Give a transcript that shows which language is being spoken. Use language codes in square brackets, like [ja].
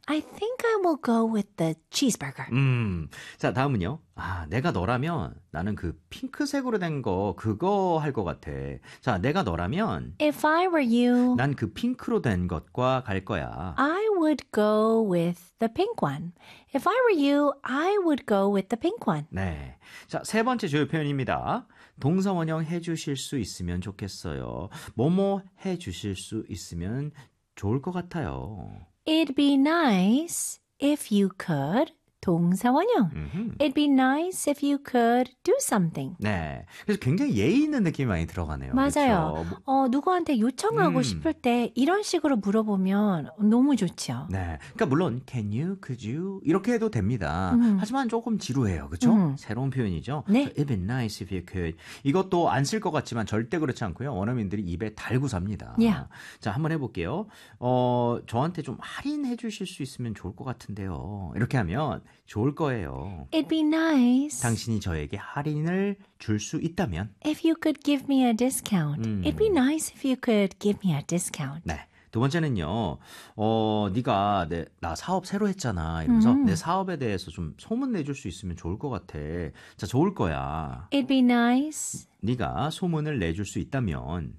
[en] I think I will go with the cheeseburger. [ko] 자, 다음은요. 아, 내가 너라면 나는 그 핑크색으로 된 거 그거 할 것 같아. 자, 내가 너라면 [en] If I were you [ko] 난 그 핑크로 된 것과 갈 거야. [en] I would go with the pink one. If I were you, I would go with the pink one. [ko] 네. 자, 세 번째 주요 표현입니다. 동사원형 해 주실 수 있으면 좋겠어요. 뭐뭐 해 주실 수 있으면 좋을 것 같아요. [en] It'd be nice if you could 동사원형. It'd be nice if you could do something. [ko] 네. 그래서 굉장히 예의 있는 느낌이 많이 들어가네요. 맞아요. 그렇죠? 누구한테 요청하고 싶을 때 이런 식으로 물어보면 너무 좋죠. 네. 그러니까 물론 [en] can you, could you [ko] 이렇게 해도 됩니다. 하지만 조금 지루해요. 그렇죠? 새로운 표현이죠. 네. [en] It'd be nice if you could. [ko] 이것도 안 쓸 것 같지만 절대 그렇지 않고요. 원어민들이 입에 달고 삽니다. [en] Yeah. [ko] 자, 한번 해볼게요. 저한테 좀 할인해 주실 수 있으면 좋을 것 같은데요. 이렇게 하면 좋을 거예요. [en] It'd be nice. [ko] 당신이 저에게 할인을 줄 수 있다면. [en] If you could give me a discount. It'd be nice if you could give me a discount. [ko] 네. 두 번째는요. 네가 나 사업 새로 했잖아. 이러면서 내 사업에 대해서 좀 소문 내줄 수 있으면 좋을 것 같아. 자, 좋을 거야. [en] It'd be nice. [ko] 네가 소문을 내줄 수 있다면.